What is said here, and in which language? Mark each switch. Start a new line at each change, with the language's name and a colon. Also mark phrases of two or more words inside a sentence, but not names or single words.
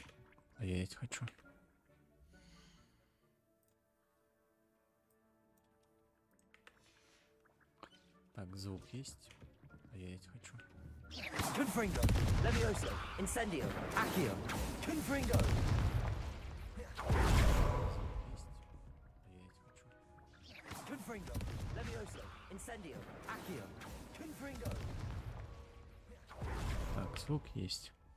Russian: А я есть хочу. Так, звук есть. А я есть хочу.
Latin: Confringo, Levioso, Incendio, Accio, Confringo. Confringo, Levioso, Incendio, Accio, Confringo.
Russian: Так, звук есть.